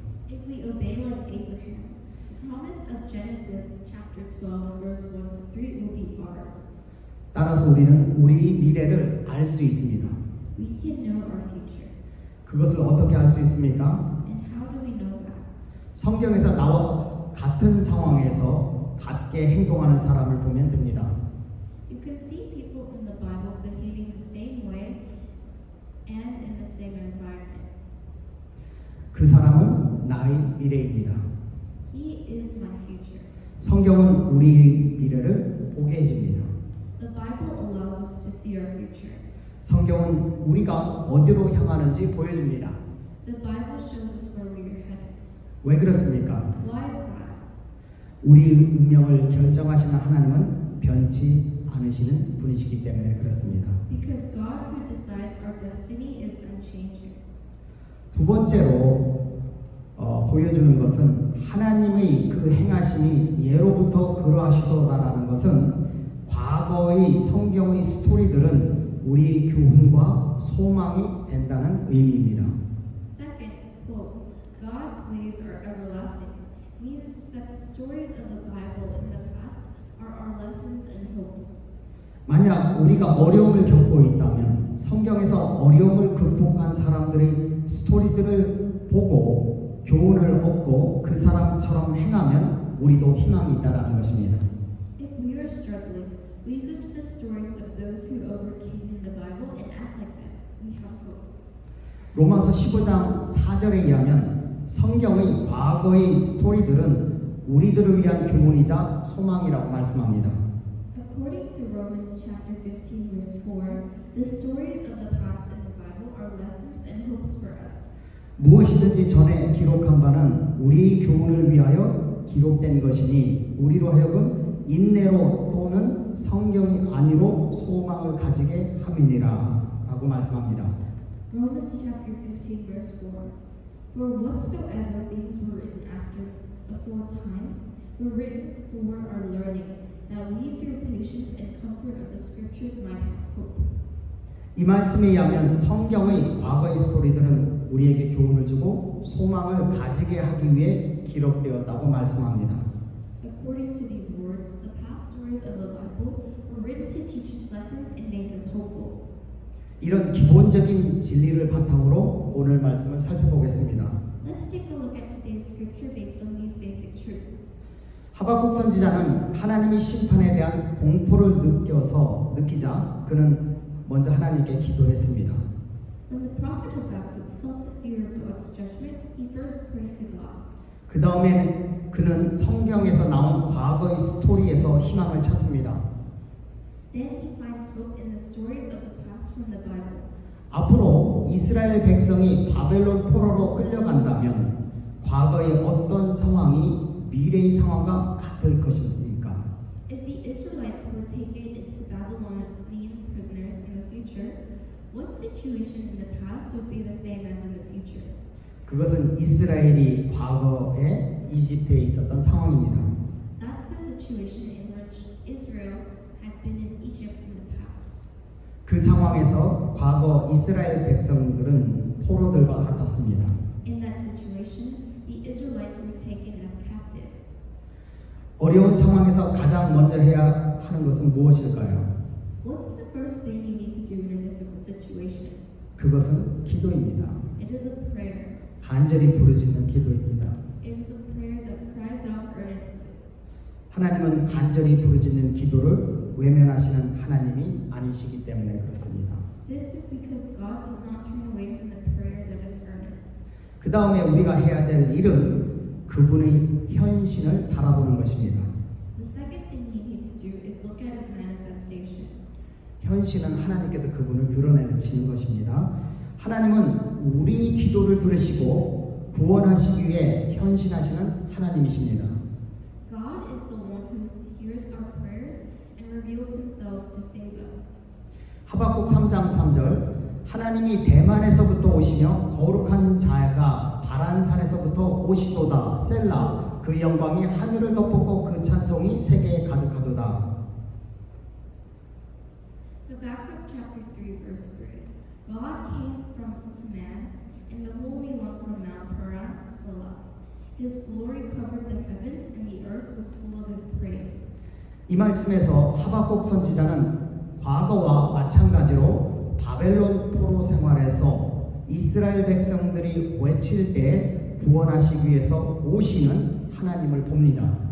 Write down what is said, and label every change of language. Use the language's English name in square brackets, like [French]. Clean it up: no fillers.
[English] If we obey like Abraham, the promise of Genesis chapter 12 verse 1 to 3 will be ours. [Korean] 따라서 우리는 우리 미래를 알 수 있습니다. [English] We can know our future. [Korean] 그것을 어떻게 알 수 있습니까? [English] And how do we know that? [Korean] 성경에서 나와 같은 상황에서 같게 행동하는 사람을 보면 됩니다. [English] You can see people in the Bible behaving the same way and in the same environment. [Korean] 그 사람은 나의 미래입니다. [English] He is my future. [Korean] 성경은 우리 미래를 보게 해줍니다. [English] The Bible allows us to see our future. [Korean] 성경은 우리가 어디로 향하는지 보여줍니다. [English] The Bible shows us where we are headed. [Korean] 왜 그렇습니까? [English] Why is that? [Korean] 우리의 운명을 결정하시는 하나님은 변치 않으시는 분이시기 때문에 그렇습니다. [English] Because God who decides our destiny is unchanging. [Korean] 두 번째로 보여주는 것은 하나님의 그 행하심이 예로부터 그러하시도다라는 것은 과거의 성경의 스토리들은 우리 교훈과 소망이 된다는 의미입니다. [English] Second, quote, God's ways are everlasting, means that the stories of the Bible in the past are our lessons and hopes. [Korean] 만약 우리가 어려움을 겪고 있다면 성경에서 어려움을 극복한 사람들의 스토리들을 보고 교훈을 얻고 그 사람처럼 행하면 우리도 희망이 있다라는 것입니다. [English] If we are struggling, we go to the stories of those who overcame in the Bible and act like them. We have hope. [Korean] 로마서 15장 4절에 의하면 성경의 과거의 스토리들은 우리들을 위한 교훈이자 소망이라고 말씀합니다. [English] According to Romans chapter 15 verse 4, the stories of the past in the Bible are lessons and hopes for us. [Korean] 무엇이든지 전에 기록한 바는 우리 교훈을 위하여 기록된 것이니 우리로 하여금 인내로 또는 성경이 아니로 소망을 가지게 함이니라 라고 말씀합니다. [English] Romans chapter 15 verse 4, For whatsoever things were written aforetime were written for our learning, that we through patience and comfort of the scriptures might have hope. [Korean] 이 말씀에 의하면 성경의 과거의 스토리들은 우리에게 교훈을 주고 소망을 가지게 하기 위해 기록되었다고 말씀합니다. [English] According to these words, the past stories of the Bible were written to teach us lessons and make us hopeful. [Korean] 이런 기본적인 진리를 바탕으로 오늘 말씀을 살펴보겠습니다. [English] Let's take a look at today's scripture based on these basic truths. [Korean] 하박국 선지자는 하나님의 심판에 대한 공포를 느끼자 그는 먼저 하나님께 기도했습니다. [English] When the prophet Habakkuk felt the fear of God's judgment, he first prayed to God. [Korean] 그 다음에 그는 성경에서 나온 과거의 스토리에서 희망을 찾습니다. [English] Then he finds hope in the stories of the past from the Bible. [Korean] 앞으로 이스라엘 백성이 바벨론 포로로 끌려간다면 과거의 어떤 상황이 미래의 상황과 같을 것입니까? [English] If the Israelites were taken into Babylonian prisoners in the future, what situation in the past would be the same as in the future? [Korean] 그것은 이스라엘이 과거에 이집트에 있었던 상황입니다. [English] That's the situation in which Israel had been in Egypt in the past. [Korean] 그 상황에서 과거 이스라엘 백성들은 포로들과 같았습니다. [English] In that situation, the Israelites were taken as captives. [Korean] 어려운 상황에서 가장 먼저 해야 하는 것은 무엇일까요? [English] What's the first thing you need to do in a difficult situation? [Korean] 그것은 기도입니다. [English] It is a prayer. [Korean] 간절히 부르짖는 기도입니다. [English] It is a prayer that cries out earnestly. [Korean] 하나님은 간절히 부르짖는 기도를 외면하시는 하나님이 아니시기 때문에 그렇습니다. [English] This is because God does not turn away from the prayer that is earnest. [Korean] 그 다음에 우리가 해야 될 일은 그분의 현신을 바라보는 것입니다. [English] The second thing you need to do is look at His manifestation. [Korean] 현신은 하나님께서 그분을 드러내시는 것입니다. 하나님은 우리 기도를 들으시고 구원하시기 위해 현신하시는 하나님이십니다. [English] God is the one who hears our prayers and reveals Himself to save us. [Korean] 하박국 3장 3절 하나님이 대만에서부터 오시며 거룩한 자가 바란산에서부터 오시도다 셀라 그 영광이 하늘을 덮었고 그 찬송이 세계에 가득하도다. [English] Habakkuk chapter 3 verse 3. God came from to man, and the Holy One from Mount Paran, Selah. His glory covered the heavens, and the earth was full of His praise. [Korean] 이 말씀에서 하박국 선지자는 과거와 마찬가지로 바벨론 포로 생활에서 이스라엘 백성들이 외칠 때 구원하시기 위해서 오시는 하나님을 봅니다.